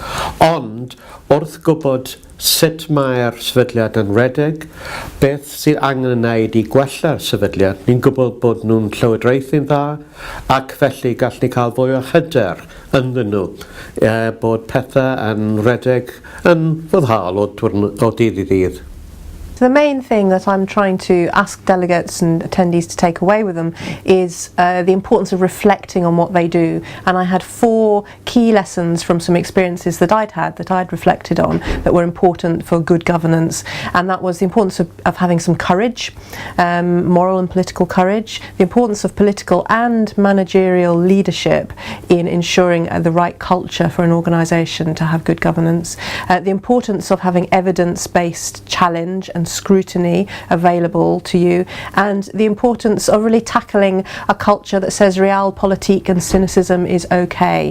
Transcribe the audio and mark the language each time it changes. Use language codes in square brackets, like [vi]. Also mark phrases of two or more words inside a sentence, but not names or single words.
[cy] Ond wrth gwybod sut mae'r sefydliad yn redeg, beth sydd angen yn wneud I gwella'r sefydliad, ni'n gwybod bod nhw'n llywodraethu'n dda, ac felly gall ni cael fwy o hyder ynddyn nhw, bod pethau yn redeg yn foddhaol o dydd I ddydd. [en] The main thing that I'm trying to ask delegates and attendees to take away with them is the importance of reflecting on what they do. And I had 4 key lessons from some experiences that I'd reflected on that were important for good governance. And that was the importance of having some courage, moral and political courage, the importance of political and managerial leadership in ensuring the right culture for an organisation to have good governance, the importance of having evidence-based challenge and scrutiny available to you, and the importance of really tackling a culture that says realpolitik and cynicism is okay.